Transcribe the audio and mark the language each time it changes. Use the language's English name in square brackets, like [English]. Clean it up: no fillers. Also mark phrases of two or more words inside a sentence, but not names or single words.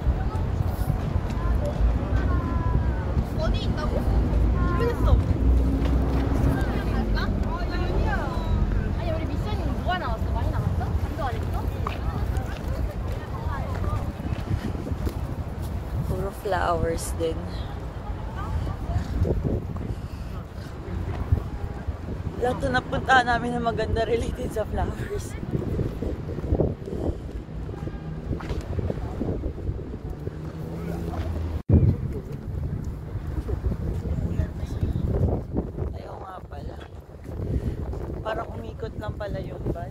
[Korean] 어디 있다고? 모르겠어. 갈까? 여기야. 아니 우리 미션이 뭐가 나왔어? 많이 나왔어? 반도 안 했어? [Filipino] Puro flowers din. Lahat na napunta namin na maganda related sa flowers. Parang umikot lang pala yung bus.